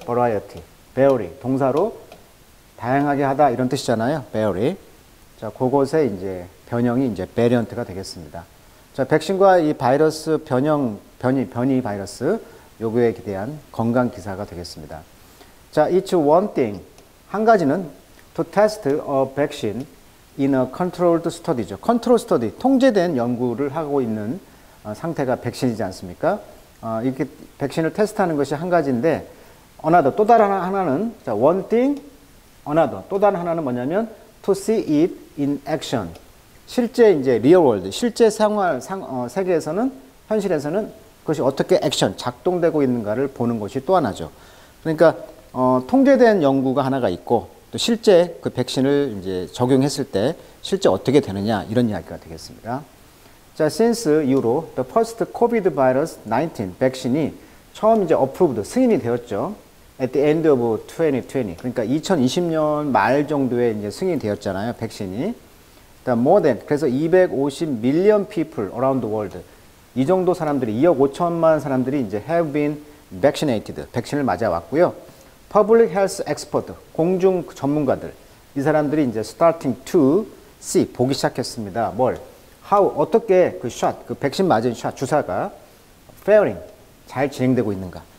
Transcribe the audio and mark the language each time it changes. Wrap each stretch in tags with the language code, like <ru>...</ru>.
<en>버라이어티. vary.</en> <ko>동사로 다양하게 하다 이런 뜻이잖아요.</ko> <en>vary.</en> <ko>자, 그것의 이제 변형이 이제 베리언트가 되겠습니다. 자, 백신과 이 바이러스 변이 바이러스 요거에 대한 건강 기사가 되겠습니다.</ko> <en>자, it's one thing. 한 가지는 to test a vaccine in a controlled study죠.</en> <ko>컨트롤 스터디, 통제된 연구를 하고 있는 상태가 백신이지 않습니까? 이렇게 백신을 테스트하는 것이 한 가지인데, another, 또 다른 하나는, 자, one thing, another, 또 다른 하나는 뭐냐면, to see it in action. 실제 이제 real world, 실제 생활, 세계에서는, 현실에서는 그것이 어떻게 액션, 작동되고 있는가를 보는 것이 또 하나죠. 그러니까, 통제된 연구가 하나가 있고, 또 실제 그 백신을 이제 적용했을 때 실제 어떻게 되느냐 이런 이야기가 되겠습니다. 자, since 이후로 the first COVID virus 19 백신이 처음 이제 approved 승인이 되었죠.</ko> <en>At the end of 2020.</en> <ko>그러니까 2020년 말 정도에 이제 승인이 되었잖아요. 백신이.</ko> <en>more than 그래서 250 million people around the world.</en> <ko>이 정도 사람들이 2억 5천만 사람들이 이제 have been vaccinated. 백신을 맞아 왔고요. Public Health Expert, 공중 전문가들, 이 사람들이 이제 starting to see, 보기 시작했습니다. 뭘? How, 어떻게 그 shot, 그 백신 맞은 shot, 주사가 faring, 잘 진행되고 있는가.</ko>